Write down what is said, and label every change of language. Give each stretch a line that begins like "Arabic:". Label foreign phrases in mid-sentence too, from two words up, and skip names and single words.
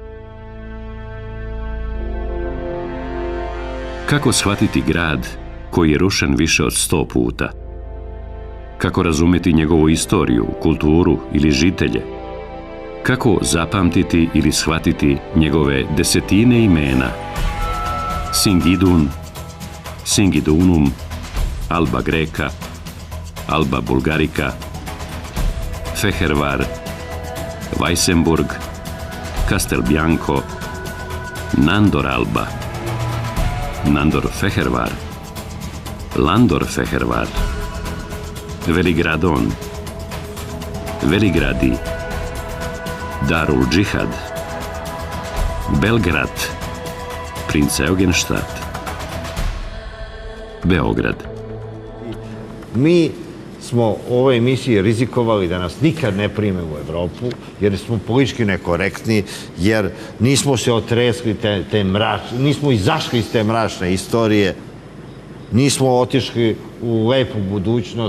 Serbian: Kako shvatiti grad koji je rušen više od 100 puta? Kako razumeti njegovu istoriju, kulturu ili žitelje? Kako zapamtiti ili shvatiti njegove desetine imena? Singidun, Singidunum, Alba Greka, Alba Bulgarika, Fehervar, Weissenburg, Castelbianco, Nandor Alba, Nandor Fehervar, Landor Fehervar, Veligradon, Veligradi, Darul Džihad, Belgrad, Princ Eugenstadt, Beograd. Mi smo u ovoj emisiji rizikovali da nas nikad ne prime u Evropu, jer smo politički nekorektni, jer nismo se otresli nismo izašli iz te mračne istorije, nismo otišli u lepu budućnost.